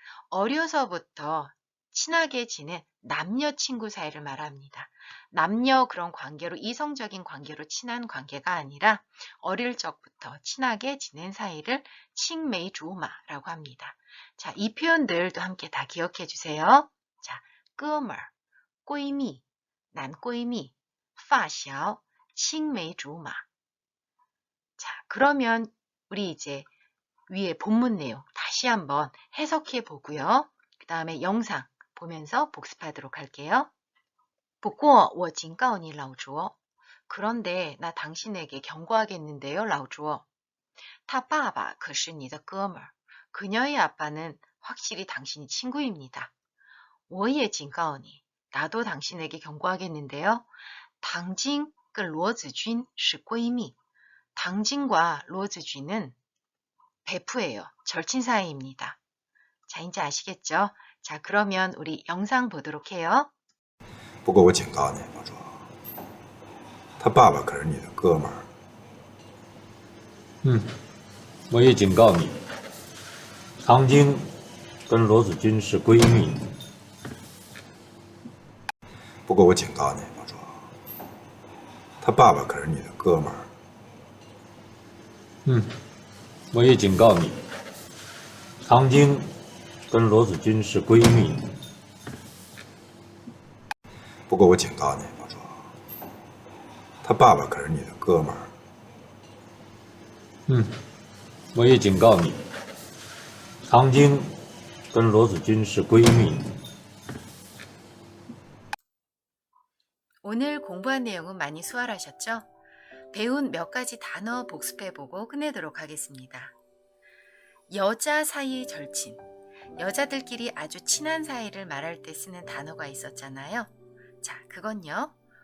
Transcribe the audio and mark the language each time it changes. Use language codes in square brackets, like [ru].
[ko] 어려서부터 친하게 지낸 남녀 친구 사이를 말합니다. 남녀 그런 관계로 이성적인 관계로 친한 관계가 아니라 어릴 적부터 친하게 지낸 사이를 칭메이주마라고 합니다. 자, 이 표현들도 함께 다 기억해 주세요. 자, 哥们儿, 闺蜜, 男闺蜜, 发小, 칭메이주마. 자, 그러면 우리 이제 위에 본문 내용 다시 한번 해석해 보고요. 그 다음에 영상 보면서 복습하도록 할게요. [zh] 不过我警告你老卓. [ko] 그런데 나 당신에게 경고하겠는데요, 老卓. [zh] 他爸爸可是你的哥们儿. [ko] 그녀의 아빠는 확실히 당신이 친구입니다. [zh] 我也警告你. [ko] 나도 당신에게 경고하겠는데요. [zh] 당진跟罗子君是闺蜜. [ko] 당진과 로즈쥐는 베프예요. 절친 사이입니다. 자, 이제 아시겠죠? 자, 그러면 우리 영상 보도록 해요. [zh] 不过我警告你，老卓，他爸爸可是你的哥们儿。我也警告你，唐晶跟罗子君是闺蜜。不过我警告你，老卓，他爸爸可是你的哥们儿。我也警告你，唐晶跟罗子君是闺蜜。不过我警告你，老卓，他爸爸可是你的哥们儿。我也警告你，唐晶跟罗子君是闺蜜。 [ko] 오늘 공부한 내용은 많이 수월하셨죠? 배운 몇 가지 단어 복습해보고 끝내도록 하겠습니다. 여자 사이의 절친, 여자들끼리 아주 친한 사이를 말할 때 쓰는 단어가 있었잖아요. 자, 그건요.